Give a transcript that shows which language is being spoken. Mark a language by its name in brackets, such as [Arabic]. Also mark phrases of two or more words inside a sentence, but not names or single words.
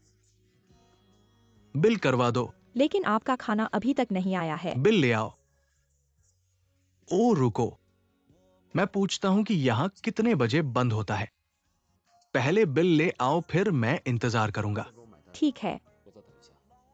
[Hindi] बिल करवा दो। लेकिन आपका खाना अभी तक नहीं आया है। बिल ले आओ। ओ रुको, मैं पूछता हूं कि यहां कितने बजे बंद होता है। पहले बिल ले आओ, फिर मैं इंतजार करूंगा। [Chinese] 再给我买单， [Hindi] ठीक है। [Chinese] 我再等一下。